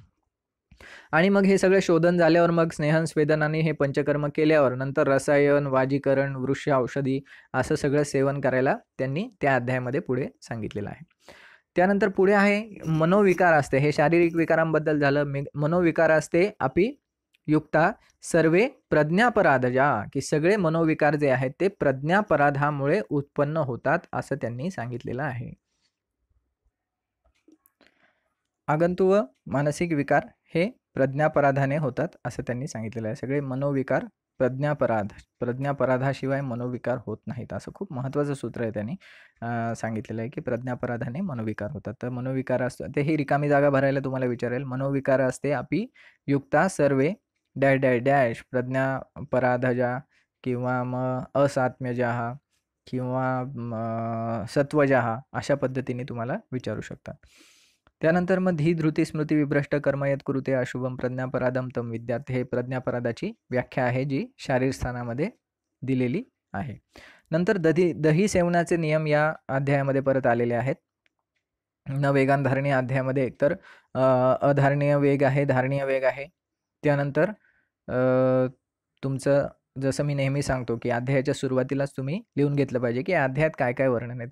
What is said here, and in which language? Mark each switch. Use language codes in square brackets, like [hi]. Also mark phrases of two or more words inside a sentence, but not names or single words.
[mr] आणि मग हे सगळे शोधन झाल्यावर मग स्नेहन स्वेदन आणि हे पंचकर्म केल्यावर नंतर रसायन, वाजीकरण, वृक्ष औषधी असं सगळं सेवन करायला त्यांनी त्या अध्यायामध्ये पुढे सांगितलेलं आहे. त्यानंतर पुढे आहे मनोविकार असते. हे शारीरिक विकारांबद्दल झालं. [sa] मनोविकार असते अपि युक्ता सर्वे प्रज्ञापराधजा, [mr] की सगळे मनोविकार जे आहेत ते प्रज्ञापराधामुळे उत्पन्न होतात असं त्यांनी सांगितलेलं आहे. आगंतु व मानसिक विकार हे प्रज्ञापराधाने होतात असं त्यांनी सांगितलेलं आहे. सगळे मनोविकार प्रज्ञापराधाशिवाय मनोविकार होत नाहीत असं खूप महत्त्वाचं सूत्र आहे त्यांनी सांगितलेलं आहे की प्रज्ञापराधाने मनोविकार होतात. तर मनोविकार असतं ते ही रिकामी जागा भरायला तुम्हाला विचारेल. [sa] मनोविकार असते अपि युक्ता सर्वे [en] dash dash dash [mr] प्रज्ञापराधजा किंवा मग असात्म्यजाहा किंवा सत्वजाहा अशा पद्धतीने तुम्हाला विचारू शकतात. त्यानंतर मग [sa] धी धृती स्मृती विभ्रष्ट कर्मयत कुरुते अशुभम प्रज्ञापराधम तम विद्यात. [mr] हे प्रज्ञापराधाची व्याख्या आहे जी शारीर स्थानामध्ये दिलेली आहे. नंतर दही सेवनाचे नियम या अध्यायामध्ये परत आलेले आहेत. न वेगान धारणीय अध्यायामध्ये एकतर अधारणीय वेग आहे, धारणीय वेग आहे. त्यानंतर तुमचं जसं मी नेहमी सांगतो की अध्यायाच्या सुरुवातीलाच तुम्ही लिहून घेतलं पाहिजे की अध्यायात काय काय वर्णन आहे.